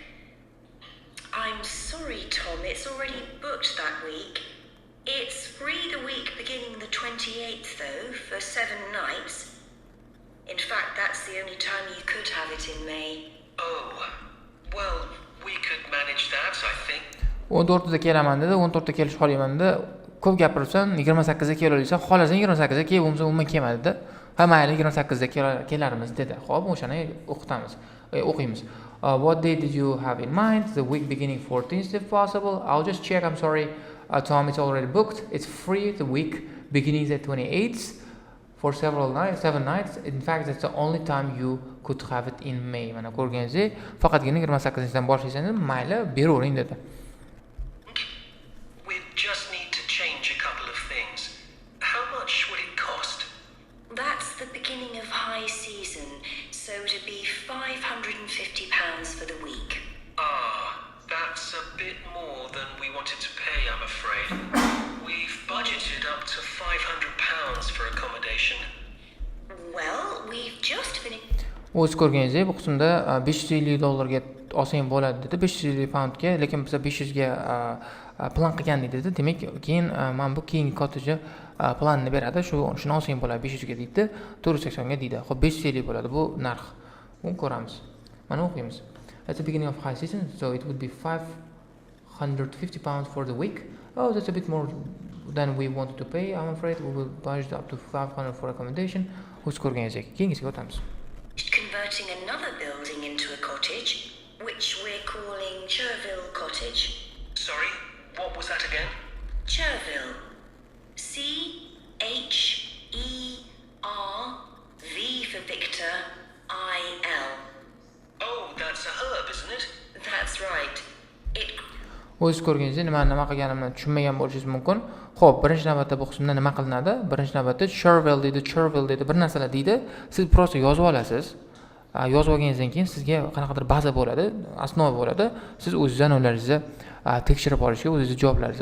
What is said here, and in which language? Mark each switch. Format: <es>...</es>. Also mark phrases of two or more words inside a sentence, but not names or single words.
<en>I'm sorry, Tom, it's already booked that week. It's free the week beginning the 28th, though, for 7 nights. In fact, that's the only time you could have it in May. Oh, well, we could manage that, I think.</en> <uz>14da kelaman dedi, 14da kelish xohlayman dedi. Ko'p gapiribsan, 28da kelaversan, xohlasang 28da kel, bo'lmasa umuman kelma dedi. Ha, mayli 28da kelarmiz dedi. Xo'p, o'shani o'qiymiz.</uz> <en>What day did you have in mind? The week beginning 14th if possible. I'll just check. I'm sorry, Tom, it's already booked. It's free the week beginning the 28th for 7 nights. In fact, that's the only time you could have it in May.</en> <uz>Mana ko'rganingizdek, faqatgina 28dan boshlaysangiz, mayli, beravering dedi.</uz> <en>We just need to change a couple of things. How much would it cost? That's the beginning of high season, so it'd be £550 for the week. That's a bit more than we wanted to pay, I'm afraid. We've budgeted up to £500 for accommodation. Well, we've just finished.</en> <uz>O'z ko'rganingizdek, bu qismda $550 ga olsang bo'ladi dedi. 550 poundga, lekin biz 500 ga plan qilgan dedi. Demak, keyin men bu keyingi</uz> <en>cottage planni</en> <uz>beradi. Shuni olsang bo'ladi 500 ga deydi, 480 ga deydi. Xo'p, 550 bo'ladi bu narx. Buni ko'ramiz. Mana o'qiymiz.</uz> <en>At the beginning of high season, so it would be £550 for the week. Oh, that's a bit more than we wanted to pay. I'm afraid we will budget up to 500 for accommodation.</en> <uz>O'z ko'rganingizdek, keyingisiga o'tamiz.</uz> <en>Converting another building into a cottage, which we're calling Cherville Cottage. Sorry, what was that again? Cherville. C-H-E-R-V for Victor, I-L. Oh, that's a herb, isn't it? That's right. It</en> <uz>O'z ko'rganingizdek, nima qilganimni tushunmagan bo'lishingiz mumkin. Xo'p, birinchi navbatda bu qismda nima qilinadi? Birinchi navbatda chervel deydi, bir narsalar deydi. Siz prosta yozib olasiz. Yozib olganingizdan keyin sizga qanaqadir baza bo'ladi, osnova bo'ladi. Siz o'zingizdan o'zlaringizni tekshirib olishga o'zingiz javoblaringizni.</uz>